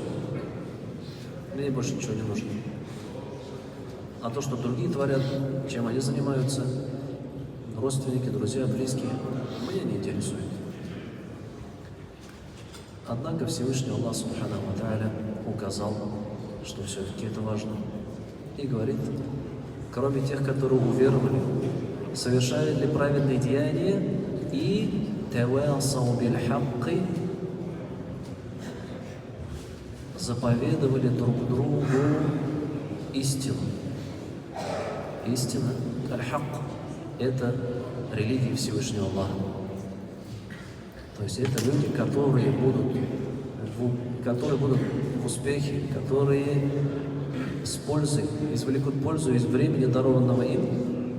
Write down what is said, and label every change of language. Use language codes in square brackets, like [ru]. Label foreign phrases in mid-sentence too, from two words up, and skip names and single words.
[ru] Мне больше ничего не нужно. А то, что другие творят, чем они занимаются, родственники, друзья, близкие, меня не интересует. Однако Всевышний Аллах [ar] سبحانه وتعالى [ru] указал, что все-таки это важно. И говорит: кроме тех, которые уверовали, совершали ли праведные деяния и [ar] وتواصوا بالحق, [ru] заповедовали друг другу истину. Истина, аль-хак, это религия Всевышнего Аллаха. То есть это люди, которые будут в успехе, которые с пользой, извлекут пользу из времени, дарованного им.